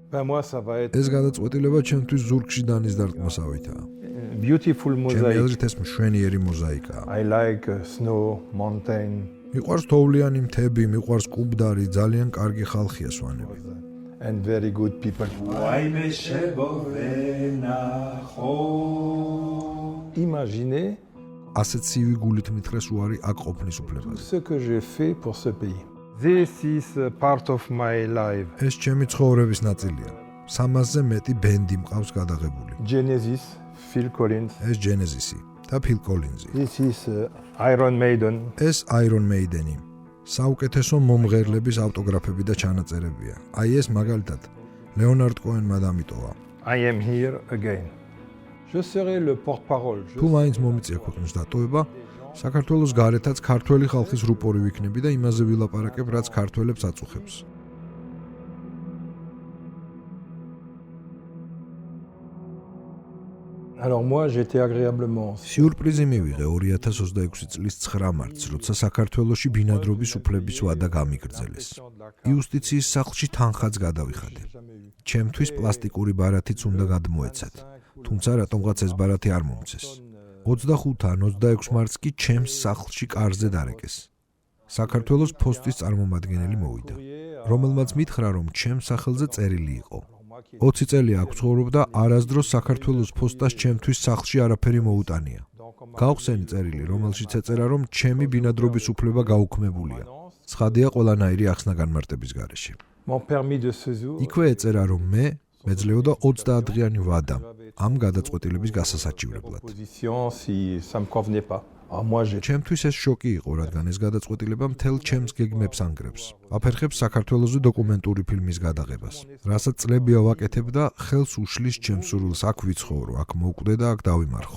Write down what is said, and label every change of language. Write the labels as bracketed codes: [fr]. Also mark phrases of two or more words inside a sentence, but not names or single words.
[ka] ეს გადაწყვეტილება ჩემთვის ზურგში დანის დარტყმასავითაა. [en] Beautiful [ka] ჩემი [en] mosaic. [ka] აზრით ეს მშვენიერი მოზაიკაა. [en] I like snow, mountain. [ka] მიყვარს თოვლიანი მთები, მიყვარს კუბდარი, ძალიან კარგი ხალხია სვანები. [en] And very good people. [fr] Imaginez [ka] ასე ცივი გულით მითხრეს უარი აქ ყოფნის უფლებაზე. [fr] ce que j'ai fait pour ce pays. [en] This is part of my life. [ka] ეს ჩემი ცხოვრების ნაწილია. 300-ზე მეტი ბენდი მყავს გადაღებული. Genesis, Phil Collins. ეს Genesis-ი და Phil Collins-ი. [en] This is Iron Maiden. [ka] ეს Iron Maiden-ი. საუკეთესო მომღერლების ავტოგრაფები და ჩანაწერებია. აი ეს მაგალითად ლეონარდ კოენმა დამიტოვა. [en] I am here again. [fr] Je serai le porte-parole. [ka] თუ მაინც მომიწია ქვეყნის დატოვება, საქართველოს გარეთაც ქართველი ხალხის რუპორი ვიქნები და იმაზე ვილაპარაკებ, რაც ქართველებს აწუხებს. [fr] Alors moi, j'étais agréablement. [ka] სიურპრიზი მივიღე 2026 წლის 9 მარტს, როცა საქართველოში ბინადრობის უფლების ვადა გამიგრძელეს. იუსტიციის სახლში თანხაც გადავიხადე. ჩემთვის პლასტიკური ბარათიც უნდა გადმოეცათ, თუმცა რატომღაც ეს ბარათი არ მომცეს. 25-ან 26 მარტს კი ჩემს სახლში კარზე დარეკეს. საქართველოს ფოსტის წარმომადგენელი მოვიდა, რომელმაც მითხრა, რომ ჩემს სახელზე წერილი იყო. 20 წელი აქ ვცხოვრობ და არასდროს საქართველოს ფოსტას ჩემთვის სახლში არაფერი მოუტანია. გავხსენი წერილი, რომელშიც ეწერა, რომ ჩემი ბინადრობის უფლება გაუქმებულია. ცხადია ყველანაირი ახსნა-განმარტების გარეშე. [fr] Mon permis de séjour. [ka] იქვე ეწერა, რომ მე მეძლეოდა 30 დღიანი ვადა ამ გადაწყვეტილების გასასაჩივრებლად. [fr] Position si ça me convenait pas. Ah moi j'ai [ka] ჩემთვის ეს შოკი იყო, რადგან ეს გადაწყვეტილება მთელ ჩემს გეგმებს ანგრევს. აფერხებს საქართველოს დოკუმენტური ფილმის გადაღებას, რასაც წლებია ვაკეთებ და ხელს უშლის ჩემს სურვილს აქ ვიცხოვრო, აქ მოვკვდე და აქ დავიმარხო.